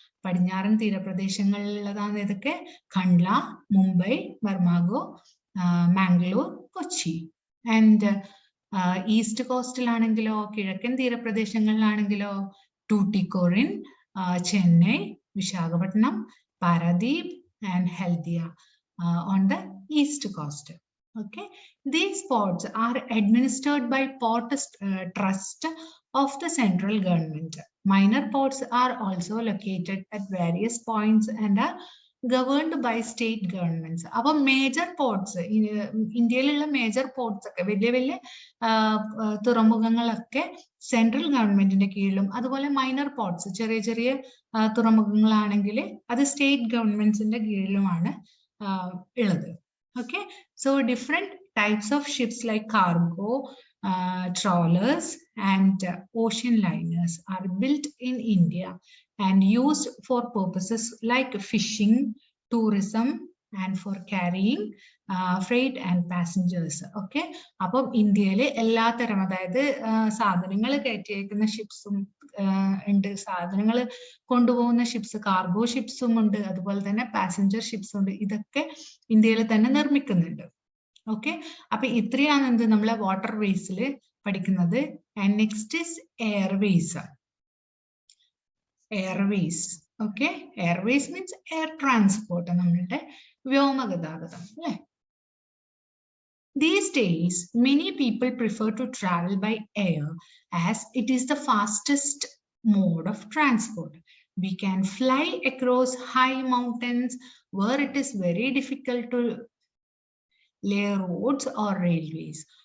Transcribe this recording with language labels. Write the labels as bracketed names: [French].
[Malayalam] പടിഞ്ഞാറൻ തീരപ്രദേശങ്ങളിലുള്ളതാണ് ഇതൊക്കെ? Kandla, Mumbai, മെർമാഗോ, Mangalore, Kochi. And east കോസ്റ്റിലാണെങ്കിലോ, കിഴക്കൻ തീരപ്രദേശങ്ങളിലാണെങ്കിലോ ടൂട്ടിക്കോറിൻ, Chennai, Visakhapatnam, Paradip and Haldia [English] On the east coast. Okay, these ports are administered by Port Trust of the central government. Minor ports are also located at various points and are governed by state governments. Our major ports in [Malayalam] ഇന്ത്യയിലുള്ള major ports ഒക്കെ വലിയ വലിയ തുറമുഖങ്ങളൊക്കെ central ഗവൺമെന്റിന്റെ കീഴിലും, അതുപോലെ minor ports ചെറിയ ചെറിയ തുറമുഖങ്ങളാണെങ്കിൽ അത് സ്റ്റേറ്റ് ഗവൺമെന്റ്സിന്റെ കീഴിലുമാണ് ഉള്ളത്. [English] Okay, so different types of ships like cargo, trawlers and ocean liners are built in India and used for purposes like fishing, tourism and for carrying freight and passengers. [Malayalam] Okay, അപ്പം ഇന്ത്യയിലെ എല്ലാ തരം, അതായത് സാധനങ്ങൾ കയറ്റിയേക്കുന്ന ഷിപ്സും ഉണ്ട്, സാധനങ്ങൾ കൊണ്ടുപോകുന്ന ഷിപ്സ്, കാർഗോ ഷിപ്സും ഉണ്ട്, അതുപോലെ തന്നെ പാസഞ്ചർ ഷിപ്സും ഉണ്ട്. ഇതൊക്കെ ഇന്ത്യയിൽ തന്നെ നിർമ്മിക്കുന്നുണ്ട്. ഓക്കെ, അപ്പൊ ഇത്രയാണ് എന്ത് നമ്മളെ വാട്ടർ വേസിൽ പഠിക്കുന്നത്. [English] And next is airways. [Malayalam] Airways, okay, [English] airways means air transport, [Malayalam] നമ്മളുടെ വ്യോമഗതാഗതം അല്ലെ. [English] These days, many people prefer to travel by air as it is the fastest mode of transport. We can fly across high mountains where it is very difficult to lay roads or railways.